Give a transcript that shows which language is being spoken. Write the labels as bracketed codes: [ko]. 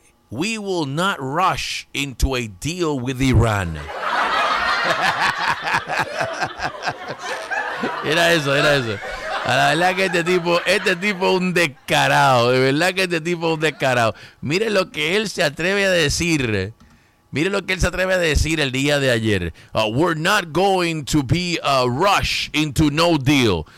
[en] We will not rush into a deal with Iran. [es] Era eso. A la verdad que este tipo es un descarado, de verdad que este tipo es un descarado. Miren lo que él se atreve a decir. Miren lo que él se atreve a decir el día de ayer. [en] We're not going to be a rush into no deal.